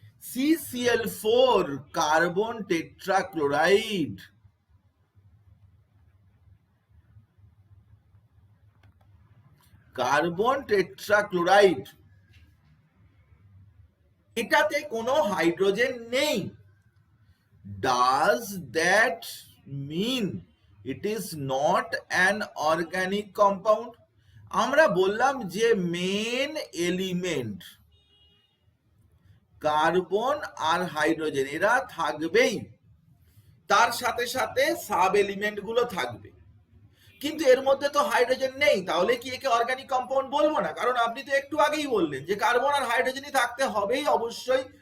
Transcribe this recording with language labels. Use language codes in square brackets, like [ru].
[bn] CCl4 carbon tetrachloride, carbon tetrachloride, এটাতে কোনো hydrogen নেই। [en] Does that mean it is not an organic compound? [bn] আমরা বললাম যে মেন এলিমেন্ট কার্বন আর হাইড্রোজেন এরা থাকবেই, তার সাথে সাথে সাব এলিমেন্ট গুলো থাকবে, কিন্তু এর মধ্যে তো হাইড্রোজেন নেই। তাহলে কি একে অর্গানিক কম্পাউন্ড বলবো না? কারণ আপনি তো একটু আগেই বললেন যে কার্বন আর হাইড্রোজেনই থাকতে হবেই অবশ্যই,